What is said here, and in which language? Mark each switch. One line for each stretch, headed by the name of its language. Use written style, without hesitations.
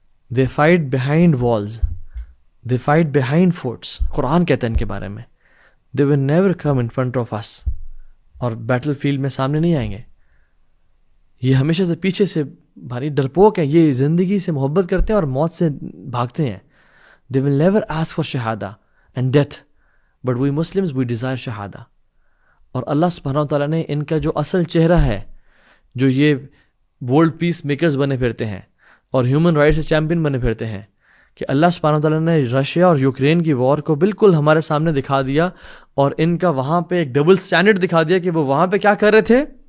English: They fight behind walls, they fight behind forts.
Urdu: قرآن کہتا ہے ان کے بارے میں
English: they will never come in front of us,
Urdu: اور بیٹل فیلڈ میں سامنے نہیں آئیں گے. یہ ہمیشہ سے پیچھے سے بھاری ڈرپوک ہیں، یہ زندگی سے محبت کرتے ہیں اور موت سے بھاگتے ہیں.
English: They will never ask for shahada and death, but we Muslims, we desire shahada.
Urdu: اور اللہ سبحانہ و تعالیٰ نے ان کا جو اصل چہرہ ہے، جو یہ ورلڈ پیس میکرز بنے پھرتے ہیں اور ہیومن رائٹس سے چیمپئن بنے پھرتے ہیں، کہ اللہ سبحانہ و تعالیٰ نے رشیا اور یوکرین کی وار کو بالکل ہمارے سامنے دکھا دیا، اور ان کا وہاں پہ ایک ڈبل سٹینڈرڈ دکھا دیا کہ وہ وہاں پہ کیا کر رہے تھے.